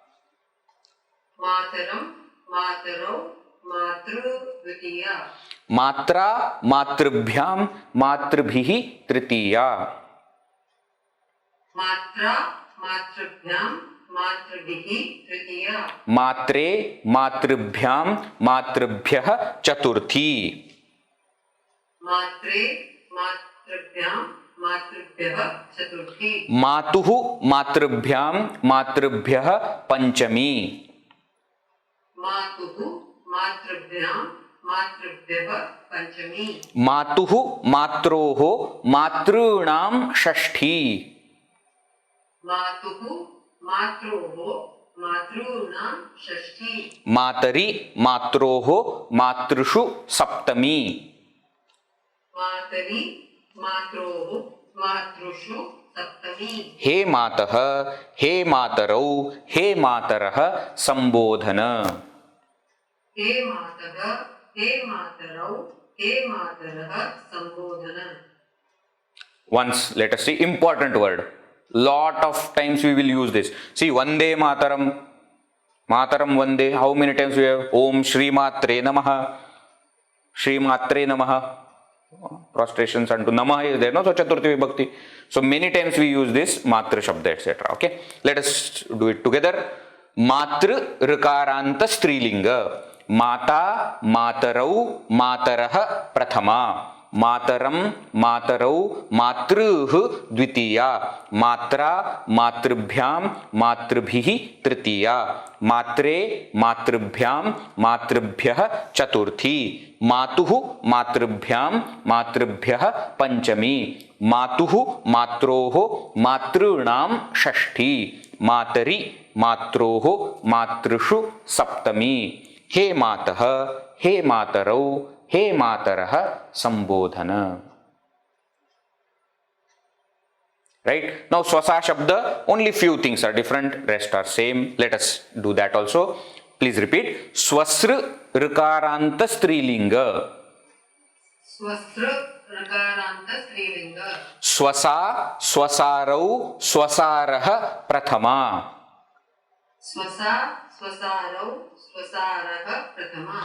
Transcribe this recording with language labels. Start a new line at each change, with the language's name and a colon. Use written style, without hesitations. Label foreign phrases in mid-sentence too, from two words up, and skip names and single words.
Sanskrit: मातरम् मातरौ मातॄः द्वितीया. मात्रा मातृभ्याम् मातृभिः तृतीया. मात्रा मातृभ्याम् मातृभिः तृतीया. मात्रे मातृभ्याम् मातृभ्यः चतुर्थी. मात्रे मातृभ्याम् मातृभ्यः चतुर्थी. मातुः मातृभ्याम् मातृभ्यः पञ्चमी. मातुः मातृभ्याम् मातृभ्यः पञ्चमी. मातुः मात्रोः मातॄणाम् षष्ठी. मातुः मात्रोः मातॄणाम् षष्ठी. मातरि मात्रोः मातृषु सप्तमी. मातरि मात्रोः मातृषु सप्तमी. हे मातः हे मातरौ हे मातरः संबोधन. हे मातः हे मातरौ हे मातरः संबोधन.
English: Once let us see important word. Lot of times we will use this. See,
Sanskrit: वन्दे मातरम्। मातरम् वन्दे.
English: How many times we have?
Sanskrit: ॐ श्री मात्रे नमः। श्री मात्रे नमः.
English: Prostrations unto Namah is there, no? So
Sanskrit: चतुर्थी विभक्ति.
English: So many times we use this
Sanskrit: मातृ शब्द,
English: etc. Okay. Let us do it together.
Sanskrit: मातृ ऋकारान्त स्त्रीलिङ्ग. माता मातरौ मातरः प्रथमा. मातरम् मातरौ मातॄः द्वितीया. मात्रा मातृभ्याम् मातृभिः तृतीया. मात्रे मातृभ्याम् मातृभ्यः चतुर्थी. मातुः मातृभ्याम् मातृभ्यः पञ्चमी. मातुः मात्रोः मातॄणाम् षष्ठी. मातरि मात्रोः मातृषु सप्तमी. हे मातः हे मातरौ हे मातरः संबोधन.
English: Right? Now
Sanskrit: स्वसा शब्द,
English: only few things are different, rest are same. Let us do that also. Please repeat.
Sanskrit: स्वसृ ऋकारान्त स्त्रीलिङ्ग. स्वसृ ऋकारान्त स्त्रीलिङ्ग. स्वसा स्वसारौ स्वसारः प्रथमा. स्वसा स्वसारौ स्वसारः प्रथमा.